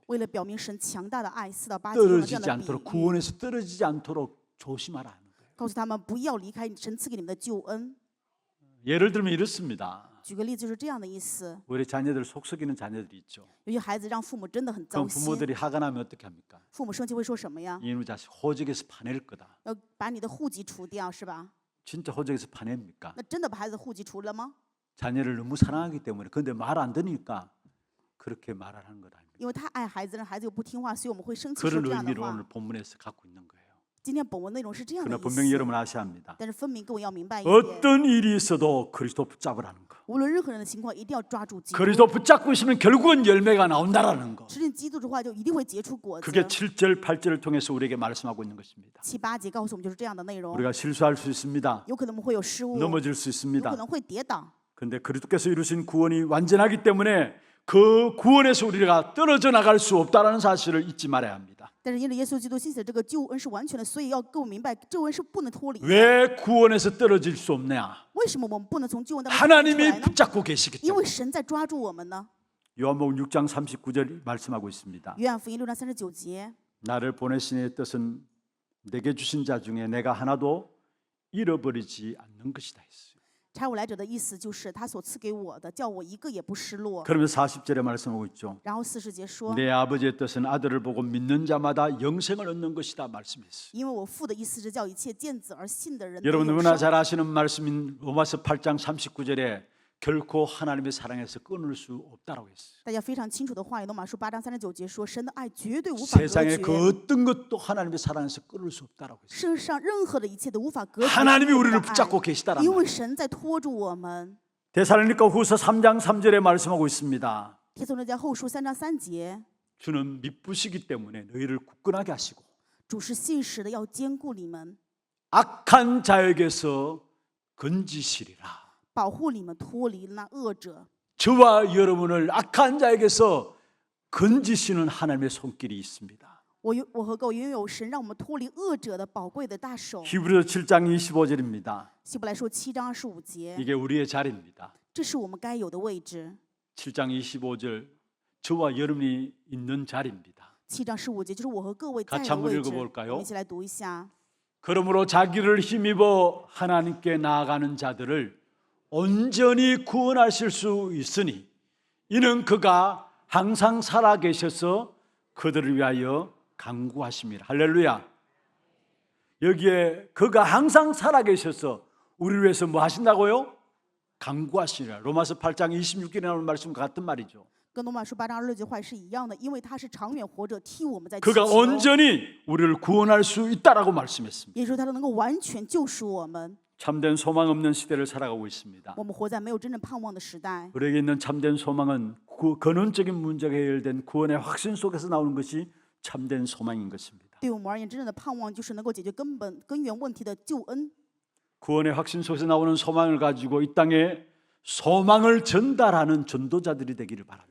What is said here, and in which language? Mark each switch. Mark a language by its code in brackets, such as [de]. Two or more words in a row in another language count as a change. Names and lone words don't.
[zh] 为了表明神强大的爱，4到8节用了这样 [ko] 떨어지지 [zh] 的 [ko] 않도록 [zh] 比喻， [ko] 구원에서 떨어지지 않도록 조심하라 하는 거예요. [zh] 告诉他们不要离开神赐给你们的救恩。 [ko] 예를 들면 이렇습니다. [zh] 举个例子，就是这样的意思。 [ko] 우리 자녀들 속썩이는 자녀들이 있죠. [zh] 有些孩子让父母真的很 [ko] 그럼 [zh] 糟心， [ko] 부모들이 화가 나면 어떻게 합니까? [zh] 父母生气会说什么呀？ [ko] 이놈의 자식 호적에서 파낼 거다. [zh] 要把你的户籍除掉，是吧？ [ko] 진짜 호적에서 파냅니까? [zh] 那真的把孩子的户籍除了吗？ [ko] 자녀를 너무 사랑하기 때문에 근데 말 안 듣으니까 그렇게 말을 하는 것 아닙니까? [zh] 因为他爱孩子，让孩子又不听话，所以我们会生气说 [ko] 그런 [zh] 这样的 [ko] 의미를 [zh] 话 [ko] 오늘 。 본문에서 갖고 있는 거예요. [zh] 今天本文内容是这样的 [ko] 그러나 [zh] 意 [ko] 분명히 [zh] 思， [ko] 여러분 아셔야 합니다. [zh] 但是分明各位要明白一点， [ko] 어떤 일이 있어도 그리스도 붙잡으라는 거. [zh] 无论任何人的情况，一定要抓住基督。 [ko] 그리스도 붙잡고 있으면 결국은 열매가 나온다라는 거. [zh] 持定基督的话，就一定会结出果子。 [ko] 그게 7절, 8절을 통해서 우리에게 말씀하고 있는 것입니다. [zh] 7、8 节告诉我们就是这样的内容。 [ko] 우리가 실수할 수 있습니다. [zh] 有可能我们会有失误，有 [ko] 넘어질 수 [zh] 可 [ko] 있습니다. [zh] 能会跌倒。 [ko] 그런데 그리스도께서 이루신 구원이 완전하기 때문에 그 구원에서 우리가 떨어져 나갈 수 없다라는 사실을 잊지 말아야 합니다. [zh] 但是因着耶稣基督兴起的这个救恩是完全的，所以要各位明白，救恩是不能脱离的。 [ko] 왜 구원에서 떨어질 수 없냐? [zh] 为什么我们不能从救恩当中脱离出 [ko] 하나님이 [zh] 来呢？ [ko] 붙잡고 계시기 [zh] 因为 [ko] 때문에. [zh] 神在抓住我们呢。 [ko] 요한복음 6장 39절 말씀하고 있습니다. [zh] 约翰福音6章39节， [ko] 나를 보내신 이의 뜻은 내게 주신 자 중에 내가 하나도 잃어버리지 않는 것이다 했어요. [zh] 差我来者的意思就是他所赐给我的，叫我一个也不失落。 [ko] 그러면서 40절에 말씀하고 있죠. [zh] 然后40节说， [ko] 내 아버지의 뜻은 아들을 보고 믿는 자마다 영생을 얻는 것이다 말씀했어요. [zh] 因为我父的意思是叫一切见子而信的人得 [ko] 여러분 [zh] 永 [ko] 너무나 [zh] 生。 [ko] 잘 아시는 말씀인 로마서 8장 39절에 결코 하나님의 사랑에서 끊을 수 없다라고 했어요. [zh] 大家非常清楚的话语，罗马书8章39节说，神的爱绝对无法隔 [ko] 세상의 [zh] 绝， [ko] 그 어떤 것도 하나님의 사랑에서 끊을 수 없다라고 했어요. [zh] 世上任何的一切都无法隔绝 [ko] 하나님이 [zh] 神的 [ko] 우리를 [zh] 爱 [ko] 붙잡고 계시다라는 [zh] 因 [ko] 거예요. [zh] 为神在拖住我们。 [ko] 데살로니가 후서 3장 3절에 말씀하고 있습니다. [zh] 帖撒罗尼迦后书3章3节， [ko] 주는 미쁘시기 때문에 너희를 굳건하게 하시고 [zh] 主是信实的，要坚固你们， [ko] 악한 자에게서 건지시리라. [zh] 保护你们脱离那恶者。 [ko] 저와 여러분을 악한 자에게서 건지시는 하나님의 손길이 있습니다. [zh] 我和各位拥有神让我们脱离恶者的宝贵的大手。 [ko] 히브리서 7장 25절입니다. [zh] 希伯来书7章25节， [ko] 이게 우리의 자리입니다. [zh] 这是我们该有的位置。 [ko] 7장 25절 저와 여러분이 있는 자리입니다. [zh] 7 章15节就是我和各位在 [ko] 같이 [zh] 的 [ko] 한번 [zh] 位置。 [ko] 읽어볼까요? [zh] 我们一起来读一下。 [ko] 그러므로 자기를 힘입어 하나님께 나아가는 자들을 온전히 구원하실 수 있으니 이는 그가 항상 살아계셔서 그들을 위하여 간구하심이라. 할렐루야. 여기에 그가 항상 살아계셔서 우리를 위해서 뭐 하신다고요? 간구하시니라. 로마서 8장 26절에 나오는 말씀과 같은 말이죠. [zh] 跟罗马书8章26节话是一样的，因为他是长远活着，替我们在祈 [ko] 그가 [zh] 求。 [ko] 온전히 우리를 구원할 수 있다라고 말씀했습니다. [zh] 也就是说，他能够完全救赎我们。 [ko] 참된 소망 없는 시대를 살아가고 있습니다. [zh] 我们活在没有真正盼望的时代。 [ko] 우리에게 있는 참된 소망은 근원적인 문제가 해결된 구원의 확신 속에서 나오는 것이 참된 소망인 것입니다. [zh] 对我们而言，真正的盼望就是能够解决根源问题的救恩。 [ko] 구원의 확신 속에서 나오는 소망을 가지고 이 땅에 소망을 전달하는 전도자들이 되기를 바랍니다.